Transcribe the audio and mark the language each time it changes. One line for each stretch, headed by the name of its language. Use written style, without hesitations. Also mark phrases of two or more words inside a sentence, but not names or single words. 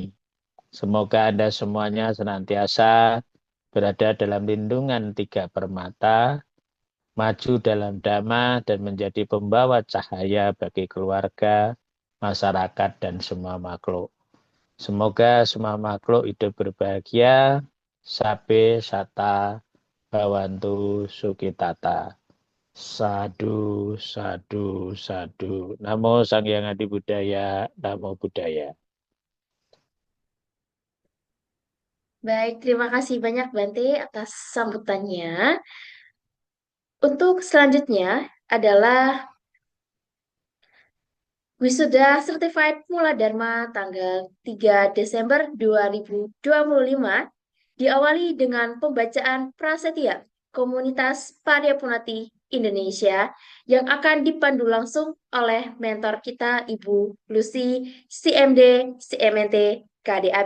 Indonesian: Semoga Anda semuanya senantiasa berada dalam lindungan tiga permata, maju dalam Dhamma, dan menjadi pembawa cahaya bagi keluarga, masyarakat, dan semua makhluk. Semoga semua makhluk hidup berbahagia,
Pali: sabe sata bawantu sukitata. Sadu, sadu, sadu. Namo Sang Hyang Adi Budaya, Namo Buddhaya.
Indonesian: Baik, terima kasih banyak Bante atas sambutannya. Untuk selanjutnya adalah Wisuda Certified Mula Dharma tanggal 3 Desember 2025 diawali dengan pembacaan prasetya Komunitas Paryapunati Indonesia yang akan dipandu langsung oleh mentor kita Ibu Lucy CMD CMNT KDAB.